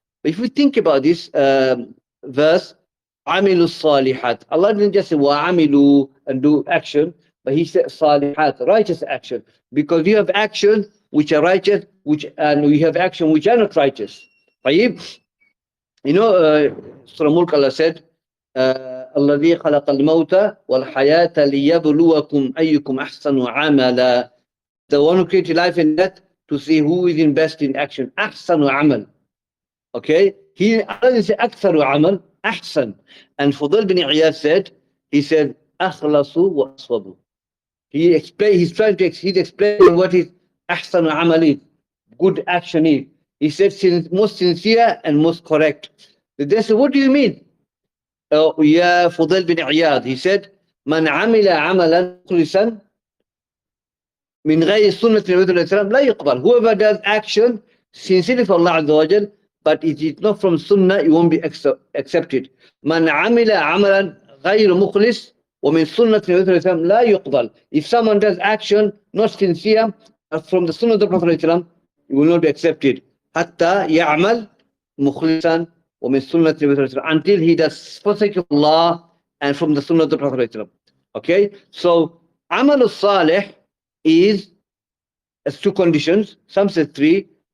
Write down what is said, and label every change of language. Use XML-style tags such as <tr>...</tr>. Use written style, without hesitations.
<en>But if we think about this verse,</en> <ar>عَمِلُوا الصَّالِحَاتِ,</ar> <en>Allah didn't just say</en> <ar>وَعَمِلُوا</ar> <en>and do action, but He said</en> <ar>صالحات,</ar> <en>righteous action. Because you have action which are righteous, and we have action which are not righteous.</en> <ar>طيب.</ar> <en>Surah Mulk, Allah said,</en> <ar>الذي خلق الموت والحياة ليبلوكم أيكم أحسن عملا.</ar> <en>The one who created life and death to see who is in best in action.</en> <ar>أحسن عمل. Okay?</ar> <en>He didn't say</en> <ar>أكثر عمل, أحسن.</ar> <en>And Fudayl bin Iyad said, he said,</en> <ar>أخلصوا وأصوبوا.</ar> <en>He's explaining what is</en> <ar>أحسن عمل</ar> <en>is, good action is. He said, most sincere and most correct. They said, what do you mean? Ya Fudayl bin Iyad.</en> <ar>He said, من عمل عملا مخلصا من غير سنة النبي صلى الله عليه وسلم لا يقبل.</ar> <en>Whoever does action sincerely for Allah Azza wa Jal, but it is not from Sunnah, it won't be accepted.</en> <ar>من عمل عملا غير مخلص ومن سنة النبي صلى الله عليه وسلم لا يقبل.</ar> <en>If someone does action not sincere from the Sunnah of the Prophet</en> <ar>صلى الله عليه وسلم,</ar> <en>it will not be accepted.</en> <ar>حتى يعمل مخلصا ومن سنة النبي صلى الله عليه وسلم,</ar> <en>until he does for sake of Allah and from the Sunnah of the Prophet صلى الله عليه وسلم. Okay, so Amal al-Salih is as 2 conditions. Some say 3.</en>